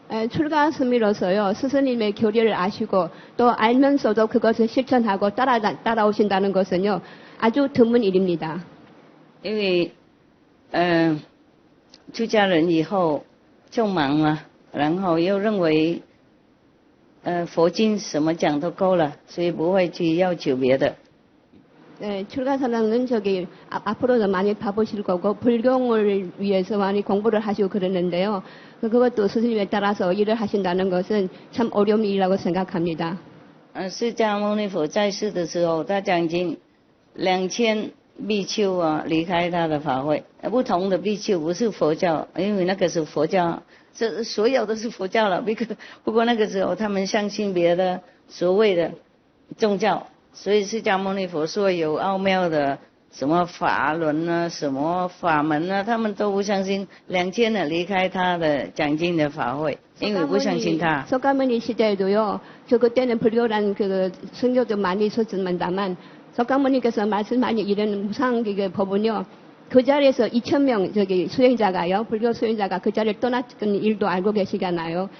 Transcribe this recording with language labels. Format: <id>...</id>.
<ko>출가 스님으로서요, 스승님의 교리를 아시고 또 알면서도 그것을 실천하고 따라오신다는 것은요, 아주 드문 일입니다.</ko> <zh>因为出家人以后就忙了，然后又认为佛经什么讲都够了，所以不会去要求别的。</zh> <ko>출가사랑은 저기 앞으로도 많이 바쁘실 거고 불경을 위해서 많이 공부를 하시고 그러는데요. 그것도 스승님에 따라서 일을 하신다는 것은 참 어려운 일이라고 생각합니다.</ko> <zh>释迦牟尼佛在世的时候，他讲已经2000比丘啊离开他的法会，不同的比丘不是佛教，因为那个是佛教，这所有都是佛教了。不过那个时候他们相信别的所谓的宗教。 所以释迦牟尼佛说有奥妙的什么法轮啊，什么法门啊，他们都不相信，2000年离开他的讲经的法会，因为不相信他。</zh> <ko>석가모니 시대에도요. 저 그때는 불교란 그 선교도 많이 있었습니다만 석가모니께서 말씀하신 이런 무상 그 법은요. 그 자리에서 2000명 저기 수행자가요. 불교 수행자가 그 자리를 떠났던 일도 알고 계시잖아요.</ko>